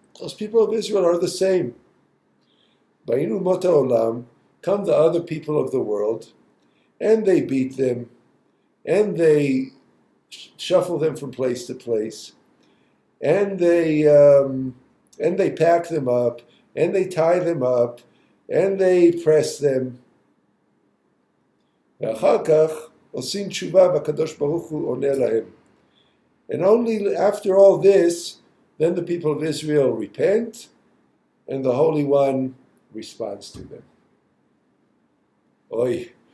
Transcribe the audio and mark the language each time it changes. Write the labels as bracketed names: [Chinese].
[English] Those people of Israel are the same. [Hebrew] Ba'inu mota olam, [English] come the other people of the world, and they beat them, and they shuffle them from place to place, and they pack them up, and they tie them up, and they press them. [Hebrew] ואחר כך עושים תשובה והקדוש ברוך הוא עונה להם. [English] And only after all this, then the people of Israel repent, and the Holy One responds to them. Oy.